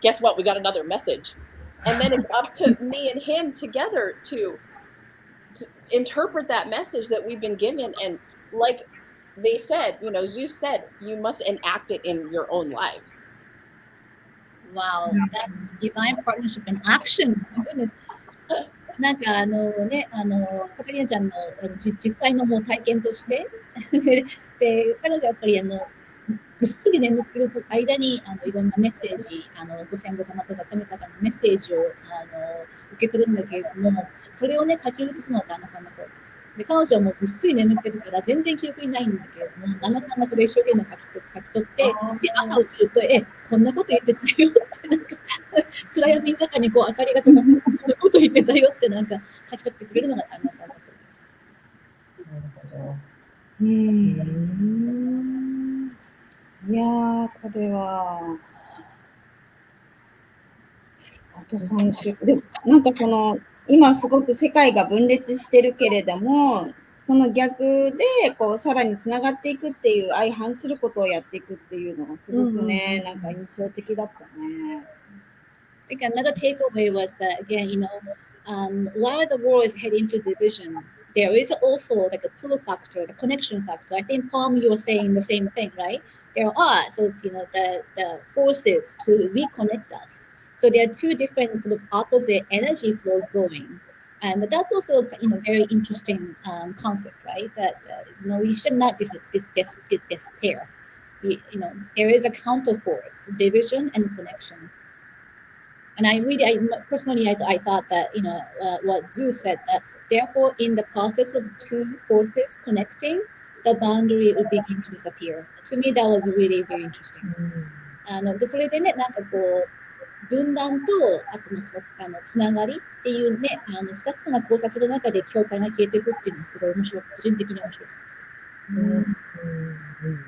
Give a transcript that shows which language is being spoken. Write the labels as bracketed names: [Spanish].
[English] Guess what? We got another message. And then it's up to me and him together to interpret that message that we've been given. And like they said, Zeus said, you must enact it in your own lives. Wow, that's divine partnership in action. My goodness. [Japanese] なんかカタリナちゃんの実際のもう体験としてで彼女はやっぱりぐっすり眠ってる間にいろんなメッセージご先祖様とか神様のメッセージを受け取るんだけれども、それをね書き写すのは旦那さんだそうです。で彼女はもうぐっすり眠ってるから全然記憶にないんだけれども、旦那さんがそれを一生懸命書き取って、で朝起きるとこんなこと言ってたよってなんか暗闇の中にこう明かりが灯ってこんなこと言ってたよってなんか書き取ってくれるのが旦那さんだそうです。なるほど。いやー、これはあと3週間。でもなんか今すごく世界が分裂してるけれども、その逆でこうさらにつながっていくっていう相反することをやっていくっていうのがすごくね、なんか印象的だったね。 [English] I think another takeaway was that again, while the world is heading to division, there is also like a pull factor, the connection factor. I think Palm, you were saying the same thing, right? There are sort of the forces to reconnect us. So there are two different sort of opposite energy flows going, and that's also very interesting concept, right? That we should not despair. There is a counter force, division and connection. And I personally thought that what Zeus said, that therefore in the process of two forces connecting, the boundary would begin to disappear. To me, that was really very interesting. [Japanese] でそれでね、なんかこう分断とあとつながりっていうね、2つの交差する中で境界が消えていくっていうのもすごい面白い、個人的に面白かったです。